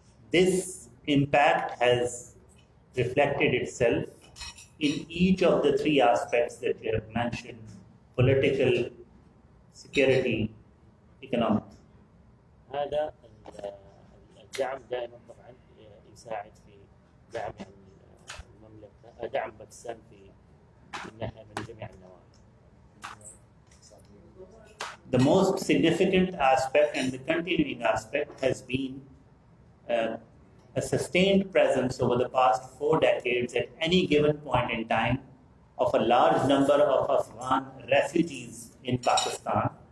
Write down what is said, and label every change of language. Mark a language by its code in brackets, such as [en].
[en] This impact has reflected itself in each of the 3 aspects that we have mentioned: political, security, economic. [ar] هذا الدعم دائما طبعا يساعد في دعم المملكة، دعم باكستان في الناحية من جميع النواحي. [en] The most significant aspect and the continuing aspect has been a sustained presence over the past 4 decades at any given point in time of a large number of Afghan refugees in Pakistan.